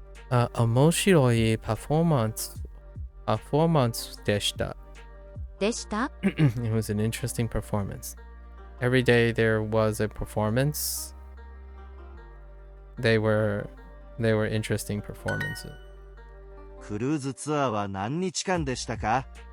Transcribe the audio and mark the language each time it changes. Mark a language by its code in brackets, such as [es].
[ja] 面白いパフォーマンスでした。でした。 [en] It was an interesting performance. Every day there was a performance. They were interesting performances. [ja] クルーズツアーは何日間でしたか？